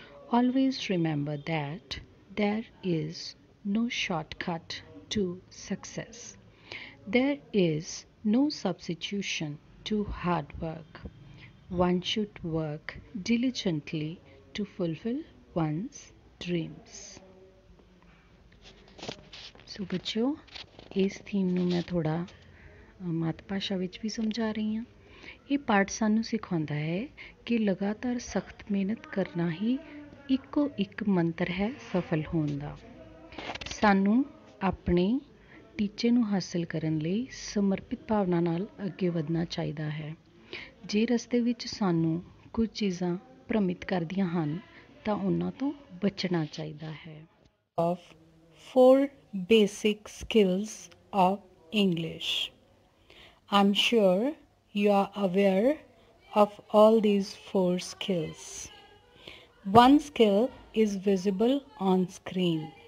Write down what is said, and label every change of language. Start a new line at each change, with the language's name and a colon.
English: Always remember that there is no shortcut to success. There is no substitution to hard work. One should work diligently to fulfill one's dreams.
Hindi: सो बच्चों, इस
Punjabi: theme ਨੂੰ
Hindi: मैं थोड़ा
Punjabi: ਮਾਤ ਭਾਸ਼ਾ ਵਿੱਚ ਵੀ ਸਮਝਾ ਰਹੀ ਹਾਂ। ਇਹ ਪਾਠ ਸਾਨੂੰ ਸਿਖਾਉਂਦਾ ਹੈ ਕਿ ਲਗਾਤਾਰ ਸਖਤ ਮਿਹਨਤ ਕਰਨਾ ਹੀ ਇੱਕੋ ਇੱਕ ਮੰਤਰ ਹੈ ਸਫਲ ਹੋਣ ਦਾ। ਸਾਨੂੰ ਆਪਣੇ ਟੀਚੇ ਨੂੰ ਹਾਸਲ ਕਰਨ ਲਈ ਸਮਰਪਿਤ ਭਾਵਨਾ ਨਾਲ ਅੱਗੇ ਵਧਣਾ ਚਾਹੀਦਾ ਹੈ। ਜੇ ਰਸਤੇ ਵਿੱਚ ਸਾਨੂੰ ਕੁਝ ਚੀਜ਼ਾਂ ਭ੍ਰਮਿਤ ਕਰਦੀਆਂ ਹਨ ਤਾਂ ਉਹਨਾਂ ਤੋਂ ਬਚਣਾ ਚਾਹੀਦਾ ਹੈ।
English: of 4 basic skills of English. I'm sure you are aware of all these 4 skills. One skill is visible on screen.